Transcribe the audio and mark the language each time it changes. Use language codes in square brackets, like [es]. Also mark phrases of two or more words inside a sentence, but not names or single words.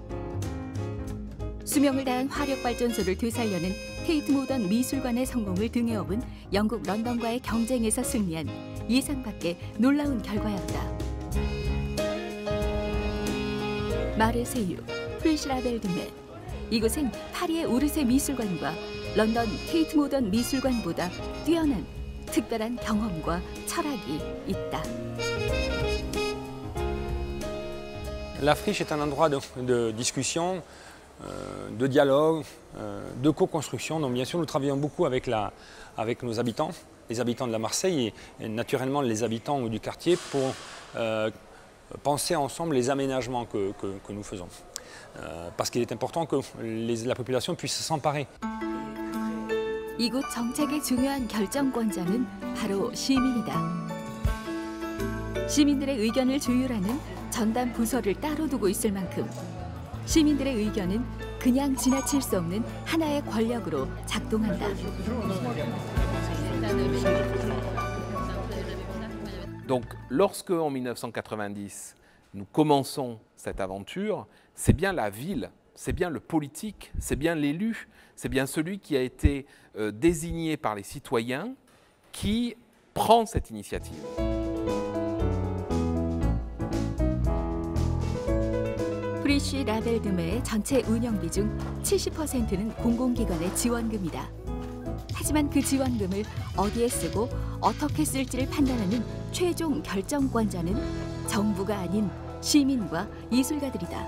[ko] 수명을 다한 화력발전소를 되살려는 테이트 모던 미술관의 성공을 등에 업은 영국 런던과의 경쟁에서 승리한 예상 밖의 놀라운 결과였다. 마르세유, 프리시라벨드메. 이곳엔 파리의 오르세 미술관과 런던 테이트 모던 미술관보다 뛰어난 특별한 경험과 철학이 있다. [fr] La friche est un endroit de discussion, de dialogue, de co-construction. Donc bien sûr, nous travaillons beaucoup avec nos habitants, les habitants de la Marseille et naturellement les habitants du quartier pour penser ensemble les aménagements que nous faisons. Parce qu'il est important que la population puisse s'emparer. [ko] 이곳 정책의 중요한 결정권자는 바로 시민이다. 시민들의 의견을 조율하는 전담 부서를 따로 두고 있을 만큼 시민들의 의견은 그냥 지나칠 수 없는 하나의 권력으로 작동한다. [fr] Donc, lorsque en 1990 nous commençons cette aventure, c'est bien la ville, c'est bien le politique, c'est bien l'élu, c'est bien celui qui a été désigné par les citoyens qui prend cette initiative. [ko] 프리시라벨드메의 전체 운영비 중 70%는 공공기관의 지원금이다. 하지만 그 지원금을 어디에 쓰고 어떻게 쓸지를 판단하는 최종 결정권자는 정부가 아닌 시민과 예술가들이다.